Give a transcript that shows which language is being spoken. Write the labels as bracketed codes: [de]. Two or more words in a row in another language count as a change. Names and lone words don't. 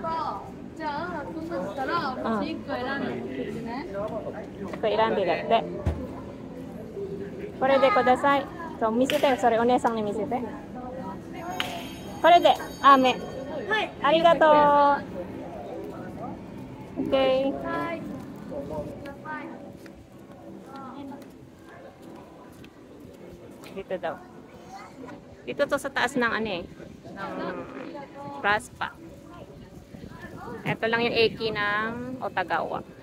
[ja] じゃあ、そうしたら、私1個選んでね。 1個選んでだって。これでください。そう、見せて。それお姉さんに見せて。これで、飴。はい。ありがとう。OK。 [tl] はい。Dito daw. Dito to sa taas ng ano eh. Ng Raspa. Ito lang yung eki ng Otagawa.